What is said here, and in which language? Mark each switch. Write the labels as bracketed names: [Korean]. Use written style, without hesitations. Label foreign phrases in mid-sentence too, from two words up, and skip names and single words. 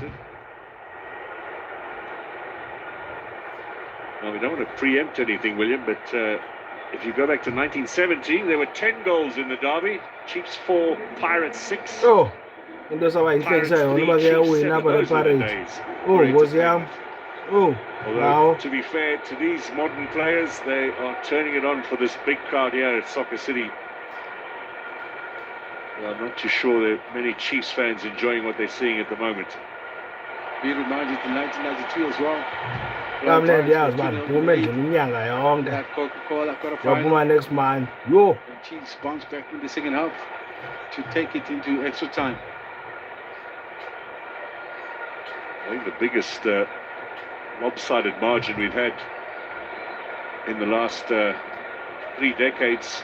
[English] Well, we don't want to preempt anything, William, but if you go back to 1917, there were 10 goals in the derby. Chiefs 4, Pirates 6. [Zulu] Oh, into sabayihlekisayo ngoba kuyawina apha lePirates. Oh, Nkosi yami. [English] Oh, although, to be fair to these modern players, they are turning it on for this big crowd here at Soccer City. Well, I'm not too sure there are many Chiefs fans enjoying what they're seeing at the moment. Be reminded in 1992 as well. [Zulu] Kamnandi yazi man, kume nje iminyaka yonke. [English] That Coca-Cola quarterfinal. [Zulu] Yaphuma [English] next man. [Zulu] Yo. [English] The Chiefs bounced back in the second half to take it into extra time. I think the biggest lopsided margin we've had in the last 3 decades.